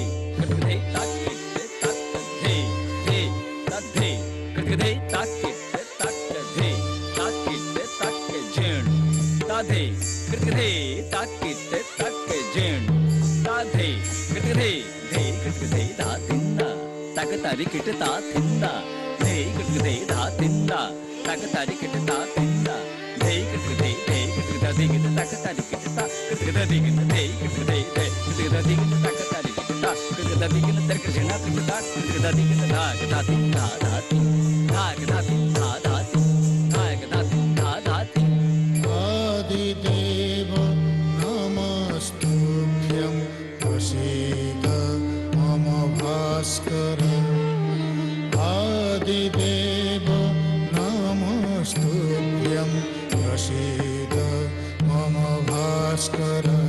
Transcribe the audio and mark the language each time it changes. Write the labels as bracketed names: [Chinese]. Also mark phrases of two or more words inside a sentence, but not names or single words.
[Sanskrit] कृतकधे ताकिटे ताकधे धे तधे कृतकधे ताकिटे ताकधे ताकिटे ताके झेण ताधे कृतकधे ताकिटे ताके झेण ताधे कृतकधे धे कृतकधे धा तिंदा ताक तारी किट ता तिंदा धे कृतकधे धा तिंदा ताक तारी किट ता तिंदा धे कृतकधे धे कृतकधे किट ताक तारी किट ता कृतकधे किट धे कृतकधे धे कृतकधे किट ताक तारी किट ता कृतकधे किट तरक झेणा किट ता कृतकधे किट धा धा तिंदा धा तिंदा धा तिंदा धा तिंदा धा तिंदा धा तिंदा आदिदेव नमस्तुभ्यं प्रसीद मम भास्कर आदिदेव नमस्तुभ्यं प्रसीद मम भास्कर